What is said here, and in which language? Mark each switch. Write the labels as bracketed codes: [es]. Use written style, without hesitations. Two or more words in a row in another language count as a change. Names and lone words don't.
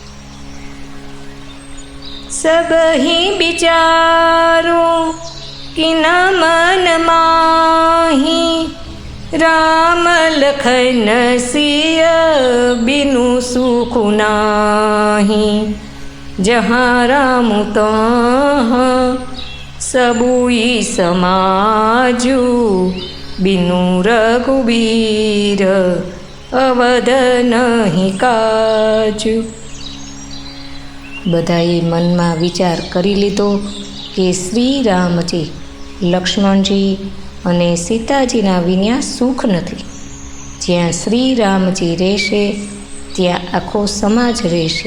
[awa] सबही बिचारूं किन मन माही राम लखन सिय बिनु सुख नाही જहाँ राम तहाँ सबुई समाजू बिनु रघुबीर अवध नहीं काजू. [gu] બધાએ મનમાં વિચાર કરી લીધો કે શ્રી રામજી, લક્ષ્મણજી અને સીતાજીના વિના સુખ નથી. જ્યાં શ્રી રામજી રહેશે ત્યાં આખો સમાજ રહેશે.